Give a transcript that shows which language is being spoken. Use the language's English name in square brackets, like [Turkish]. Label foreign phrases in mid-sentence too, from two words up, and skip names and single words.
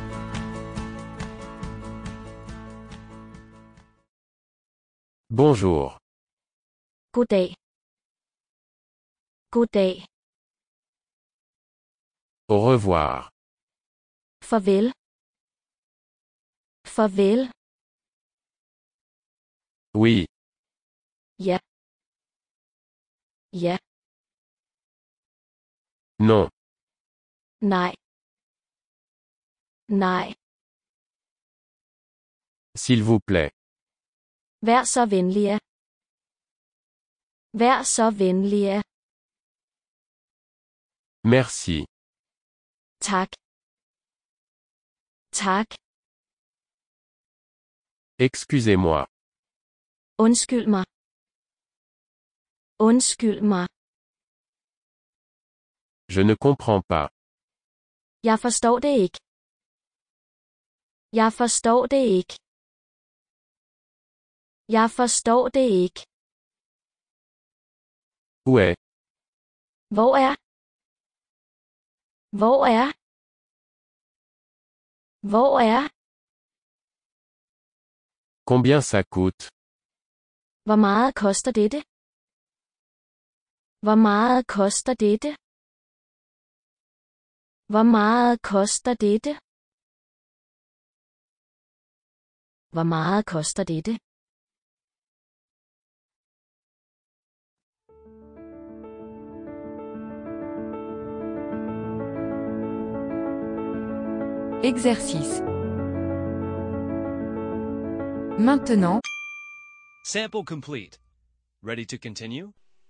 [French] Bonjour. [Danish] Goddag. Goddag. [French] Au revoir. [Danish] Farvel. Farvel. [French] Oui. [Danish] Ja. Ja. [French] Non. [Danish] Nej. Nej. [French] S'il vous plaît. [Danish] Vær så venlige. Vær så venlige. [French] Merci. [Danish] Tak. Tak. [French] Excusez-moi. [Danish] Undskyld mig. Undskyld mig. [French] Je ne comprends pas. [Danish] Jeg forstår det ikke. Jeg forstår det ikke. Jeg forstår det ikke. [French] Où est? [Danish] Hvor er? Hvor er? Hvor er? [French] Combien ça coûte? [Danish] Hvor meget koster dette? Hvor meget koster dette? Hvor meget koster dette? Hvor meget koster dette? [French] Exercice. Maintenant, [English] Sample complete. Ready to continue?